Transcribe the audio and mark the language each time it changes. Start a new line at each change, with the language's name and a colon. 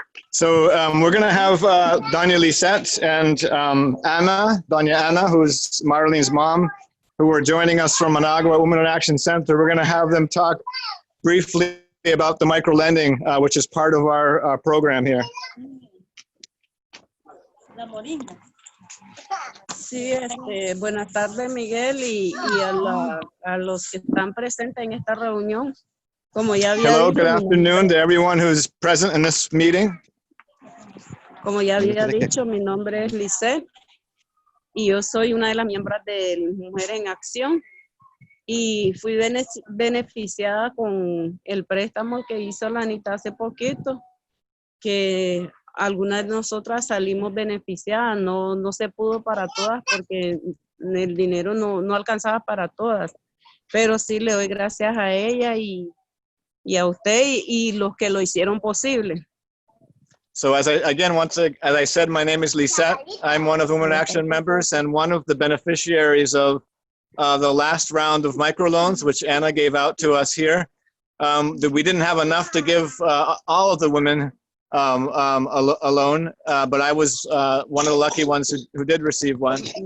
English: So we're going to have Doña Lisette and Doña Ana, who's Marlene's mom, who are joining us from Managua Women in Action Center. We're going to have them talk briefly about the microlending, which is part of our program here.
Spanish: Sí, buenas tardes, Miguel, y a los que están presentes en esta reunión. Como ya había
English: Hello,
Spanish: dicho,
English: good afternoon to everyone who's present in this meeting.
Spanish: Como ya había dicho, mi nombre es Lisette y yo soy una de las miembros de Mujeres en Acción y fui beneficiada con el préstamo que hizo la Anita hace poquito, que algunas de nosotras salimos beneficiadas. No se pudo para todas porque el dinero no alcanzaba para todas, pero sí le doy gracias a ella y a usted y los que lo hicieron posible.
English: So as I said, my name is Lisette. I'm one of the Women in Action members and one of the beneficiaries of the last round of microloans, which Anna gave out to us here. We didn't have enough to give all of the women a loan, but I was one of the lucky ones who did receive one.